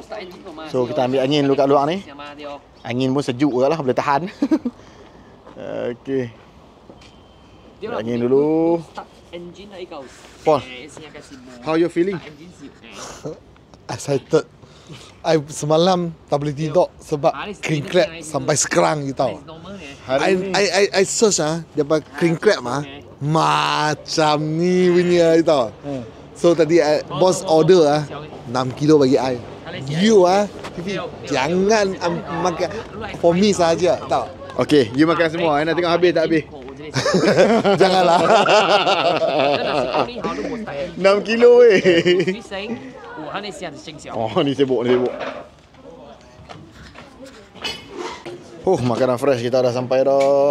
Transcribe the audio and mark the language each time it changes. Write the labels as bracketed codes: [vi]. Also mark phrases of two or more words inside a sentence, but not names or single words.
[ms] So kita ambil angin dulu kat luar ni. Angin pun sejuk juga lah, boleh tahan. Okey. Angin dulu. [en] Paul, how you feeling? Excited. [ms] I semalam tak boleh tidur sebab [en] king crab [ms] sampai sekarang you tahu. I search dapat [en] king crab [ms] macam ni punya you tahu. So tadi bos order 6 kilo bagi I. You jangan makan [en] for me [ms] saja tahu. Okey, you makan semua. Nak tengok habis tak habis. Janganlah. 6 kilo weh. Oh, ni sibuk, ni sibuk. Makanan fresh kita dah sampai dah.